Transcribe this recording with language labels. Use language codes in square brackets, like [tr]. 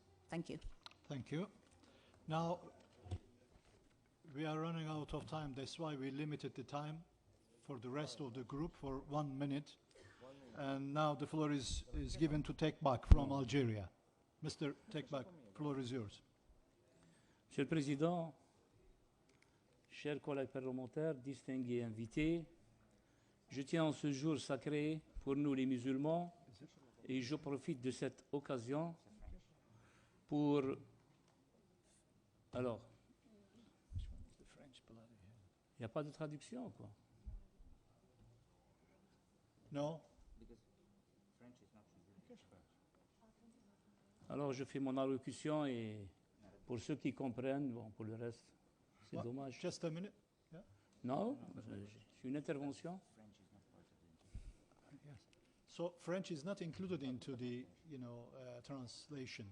[en] Thank you. Thank you. Now, we are running out of time. That's why we limited the time for the rest of the group for 1 minute. And now the floor is given to Tekbak from Algeria. Mr. Tekbak, floor is yours. [fr] Monsieur le Président, chers collègues parlementaires, distingués invités, je tiens en ce jour sacré pour nous les musulmans et je profite de cette occasion pour... Alors, il n'y a pas de traduction, quoi. Non. Alors, je fais mon allocution et pour ceux qui comprennent, bon, pour le reste, c'est dommage. [en] Just a minute. Yeah. [fr] Non, c'est une intervention. [en] Yes. So French is not included into the, translation.